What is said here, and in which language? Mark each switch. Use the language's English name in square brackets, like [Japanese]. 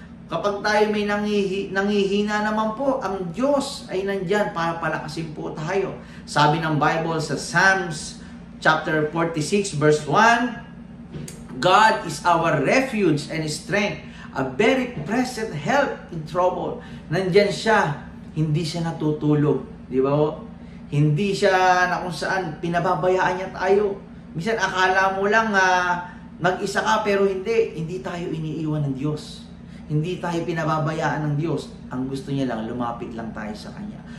[Filipino] Kapag tayo may nangihina naman po, ang Diyos ay nandyan para palakasin po tayo. Sabi ng Bible sa [English] Psalms chapter 46 verse 1, God is our refuge and strength, a very present help in trouble. [Filipino] Nandyan siya, hindi siya natutulog. Di ba po? Hindi siya na kung saan pinababayaan niya tayo. Minsan akala mo lang mag-isa ka pero hindi tayo iniiwan ng Diyos. Hindi tayo pinababayaan ng Diyos. Ang gusto niya lang, lumapit lang tayo sa Kanya.